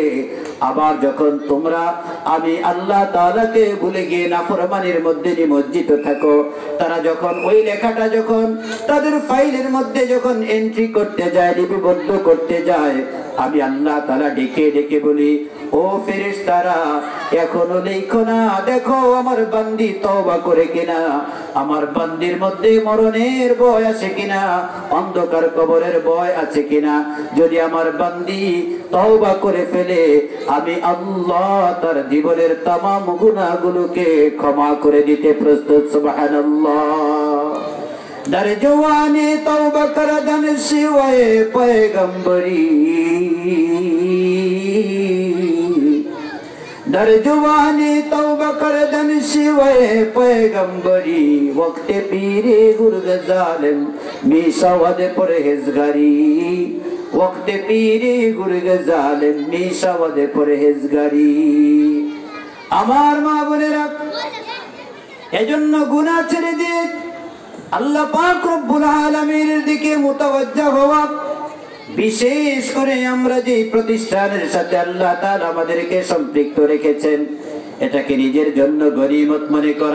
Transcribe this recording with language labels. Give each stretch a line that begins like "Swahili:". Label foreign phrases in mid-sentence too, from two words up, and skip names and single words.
Bangla: আবার যখন তোমরা আমি আল্লাহ তাআলাকে ভুলে গিয়ে নাফরমানির মধ্যে নিমজ্জিত থাকো, তারা যখন ওই লেখাটা যখন তাদের ফাইলের মধ্যে যখন এন্ট্রি করতে যায়, লিপিবদ্ধ করতে যায়, আমি আল্লাহ তাআলা ডেকে ডেকে বলি, ও ফেরেশতারা, এখনো লেখো না, দেখো আমার বান্দি তওবা করে কিনা, আমার বান্দির মধ্যে মরণের ভয় আছে কিনা, অন্ধকার কবরের ভয় আছে কিনা। যদি আমার বান্দি তওবা করে ফেলে, আমি আল্লাহ তার জীবনের তামাম গুনাহগুলোকে ক্ষমা করে দিতে প্রস্তুত। সুবহানাল্লাহ।
Persian: در جوانی توبہ کردن سوائے پیغمبری، در جوانی توبہ کردن سوائے پیغمبری، وقت پیری گرگ ظالم می شود پرہیزگاری، وقت پیری گرگ ظالم می شود پرہیزگاری।
Bangla: আমার মা বোনেরা, এজন্য গুনাহ ছেড়ে দিয়ে আল্লাহ পাক রব্বুল আলামিনের দিকে মুতাওয়াজ্জহ হওয়া। বিশেষ করে আমরা যে প্রতিষ্ঠানের সাথে আল্লাহ তাআলা আমাদেরকে সম্পৃক্ত রেখেছেন, এটাকে নিজের জন্য গনিমত মনে করা।